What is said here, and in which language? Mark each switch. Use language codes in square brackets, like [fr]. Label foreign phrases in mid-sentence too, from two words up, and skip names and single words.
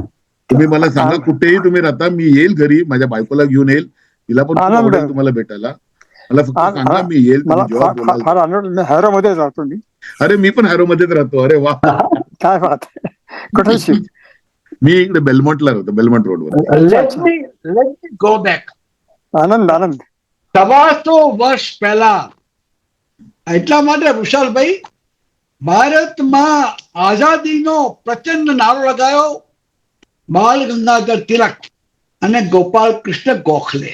[mr] तुम्ही मला सांगा कुठेही तुम्ही राहता, मी येईल घरी, माझ्या बायकोला घेऊन येईल, तिला पण खूप आनंद. आवडेल तुम्हाला भेटायला. मला फक्त सांगा, मी येईल मला तुम्ही जेव्हा बोलाल. फार आनंद. मी हॅरो मध्ये जातो मी. अरे मी पण हॅरो मध्येच राहतो. अरे वा. काय बात आहे. कुठे शिक मी इकडे बेलमोंटला राहतो, बेलमोंट रोडवर. [en] let me go back. [gu] આનંદ આનંદ. 125 વર્ષ પહેલા, એટલા માટે વૃષાલભાઈ, ભારતમાં આઝાદીનો પ્રચંડ નારો લગાયો બાલ ગંગાધર તિલક અને ગોપાલ કૃષ્ણ ગોખલે.